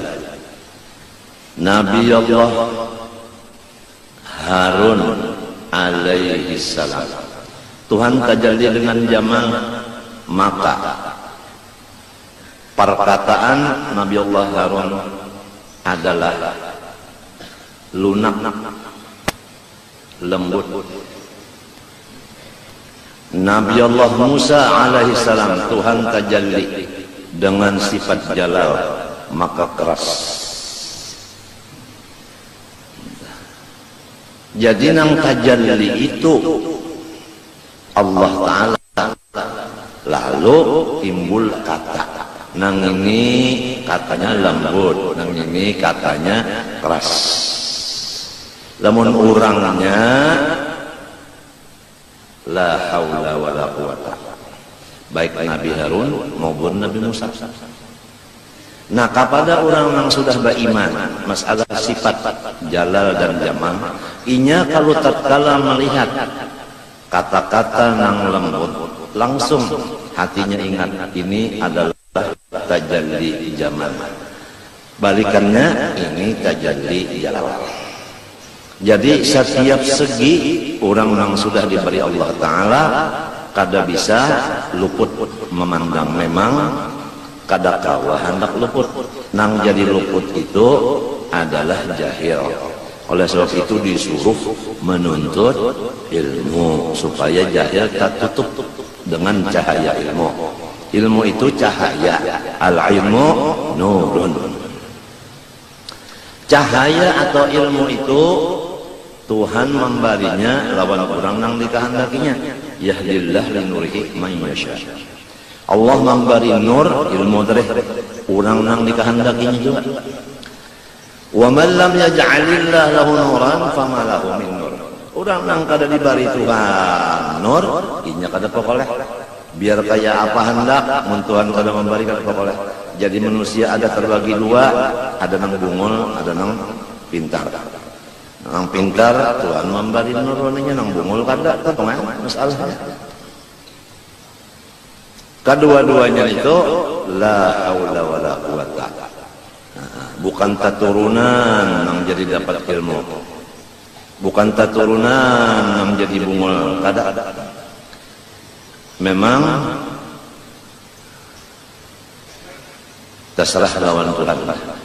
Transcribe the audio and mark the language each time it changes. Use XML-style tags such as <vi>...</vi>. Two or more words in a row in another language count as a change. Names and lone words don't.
<bjn>Nabi Allah Harun</bjn> <ar>عليه السلام,</ar> <bjn>Tuhan tajalli dengan jamal, maka perkataan Nabi Allah Harun adalah lunak, lembut. Nabi Allah Musa alaihissalam, Tuhan tajalli dengan sifat jalal, maka keras. Jadi nang tajalli itu Allah Ta'ala, lalu timbul kata. Nang ini katanya lembut, nang ini katanya keras. Lamun urangnya</bjn> <ar>لا حول ولا قوة,</ar> <bjn>baik Nabi Harun maupun Nabi Musa. Nah, kepada orang yang sudah beriman masalah sifat jalal dan jamal, inya kalau tatkala melihat kata-kata nang lembut, langsung hatinya ingat ini adalah tajalli jamal, balikannya ini tajalli jalal. Jadi setiap segi orang yang sudah diberi Allah Ta'ala kada bisa luput memandang. Memang kada kawa hendak luput. Nang jadi luput itu adalah jahil. Oleh sebab itu disuruh menuntut ilmu supaya jahil tak tutup dengan cahaya ilmu. Ilmu itu cahaya,</bjn> <ar>العلم نور.</ar> <bjn>Cahaya atau ilmu itu Tuhan memberinya lawan orang nang dikehendakinya.</bjn> <ar>يهدي الله لنوره من يشاء.</ar> <bjn>Allah memberi nur ilmu dari orang nang dikehendakinya juga.</bjn> <ar>ومن لم يجعل الله له نورا فما له من نور.</ar> <bjn>Orang nang kada diberi Tuhan nur, inya kada pokoleh. Biar kaya apa hendak, mun Tuhan kada memberi kada pokoleh. Jadi manusia ada terbagi dua, ada nang bungul, ada nang pintar. Nang pintar Tuhan memberi nuraninya, nang bungul kada, itu masalahnya. Kedua-duanya itu</bjn> <ar>لا حول ولا قوة.</ar> <bjn>Bukan taturunan nang jadi dapat ilmu, bukan taturunan nang jadi bungul, kada. Memang terserah lawan Tuhan lah.</bjn>